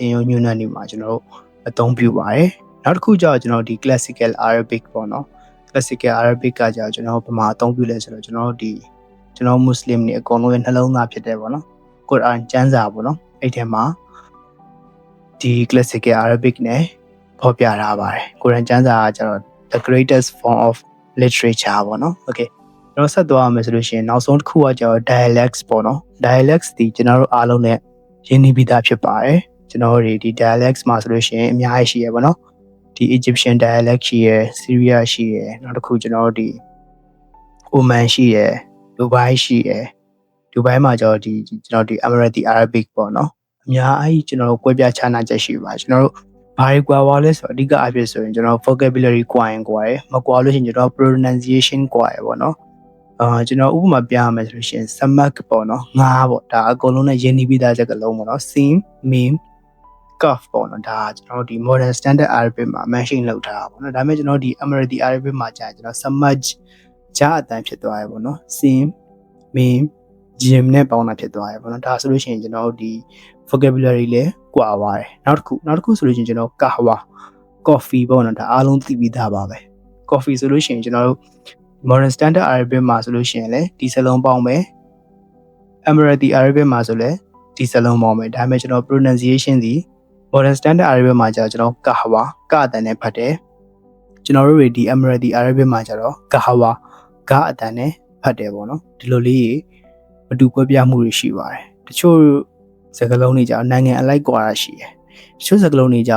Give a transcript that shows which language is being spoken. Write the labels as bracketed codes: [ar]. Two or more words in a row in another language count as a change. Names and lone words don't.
[my] င်ယူညွှန်းနှံတွေမှာကျွန်တော်တို့အသုံးပြုပါတယ်နောက်တစ်ခုကြာကျွန်တော်ဒီ [en] classical Arabic [my] ပေါ့နော် [en] classical Arabic [my] ကကြာကျွန်တော်ပမာအသုံးပြုလဲဆိုတော့ကျွန်တော် ဒီကျွန်တော် Muslim တွေအကုန်လုံးရဲ့နှလုံးသားဖြစ်တယ်ပေါ့နော် Quran ကျမ်းစာပေါ့နော်အဲ့ထဲမှာဒီ [en] classical Arabic [my] နဲ့ဖော်ပြထားပါတယ် Quran ကျမ်းစာကကျတော့ [en] the greatest form of literature [my] ပေါ့နော် Okay ကျွန်တော်ဆက်သွားရမယ်ဆိုလို့ရှိရင်နောက်ဆုံးတစ်ခုကကျတော့ dialects ပေါ့နော် dialects ဒီကျွန်တော်တို့အားလုံးနဲ့ရင်းနှီးပြီးသားဖြစ်ပါတယ်ကျွန်တော်တို့ဒီ dialects မှာဆိုလို့ရှိရင်အများကြီးရှိရပေါ့နော်ဒီ [en] Egyptian dialect [my] ရှိရ Syria ရှိရနောက်တစ်ခုကျွန်တော်တို့ဒီ Oman ရှိရ Dubai ရှိရ Dubai မှာကျတော့ဒီကျွန်တော်ဒီ [en] Emirati Arabic [my] ပေါ့နော်အများကြီးကျွန်တော်တို့ကွဲပြားခြားနားချက်ရှိပါကျွန်တော်တို့ဘာတွေကွာဝါလဲဆိုတော့အဓိကအဖြစ်ဆိုရင်ကျွန်တော် vocabulary ကွာရင်ကွာရယ်မကွာလို့ရှိရင်ကျွန်တော် pronunciation ကွာရယ်ပေါ့နော်ကျွန်တော်ဥပမာပြရမယ်ဆိုလို့ရှိရင် samak ပေါ့နော်ငါးပေါ့ဒါအကုန်လုံးနဲ့ရ င်းနှီးပြီးသားချက်ကလုံးပေါ့နော် [ar] sim mim kaf [my] ပေါ့နော်ဒါကျွန်တော်ဒီ [en] modern standard Arabic [my] မှာ mention လုပ်ထားတာပေါ့နော်ဒါပေမဲ့ကျွန်တော်ဒီ [en] Emirati Arabic [my] မှာကြာကျွန်တော် samak ဂျာအတန်ဖြစ်သွားရယ်ပေါ့နော် [ar] sim mim gym [my] နဲ့ပေါင်းတာဖြစ်သွားရယ်ပေါ့နော်ဒါဆိုလို့ရှိရင်ကျွန်တော်ဒီ vocabulary လည်းကွာသွားတယ်နောက်တစ်ခုဆိုလို့ရှိရင်ကျွန်တော် kahwa coffee ပေါ့နော်ဒါအားလုံးသိပြီးသားပါပဲ coffee ဆိုလို့ရှိရင်ကျွန်တော်တို့ [en] modern standard Arabic [my] မှာဆိုလို့ရှိရင်လည်းဒီစလုံးပေါင်းမယ် [en] Emirati Arabic [my] မှာဆိုလည်းဒီစလုံးပေါင်းမယ်ဒါပေမဲ့ကျွန်တော် pronunciation ဒီ [en] modern standard Arabic [my] မှာကျတော့ကျွန်တော် kahwa ကအတန်နဲ့ဖတ်တယ်ကျွန်တော်တို့ဒီ [en] Emirati Arabic [my] မှာကျတော့ kahwa ကအတန်နဲ့ ဖတ်တယ်ပေါ့နော်ဒီလိုလေးမတူကွဲပြားမှုတွေရှိပါတယ်တချို့စကားလုံးတွေကြောင့်နိုင်ငံအလိုက်ကွာတာရှိတယ်တချို့စကားလုံးတွေကြောင့်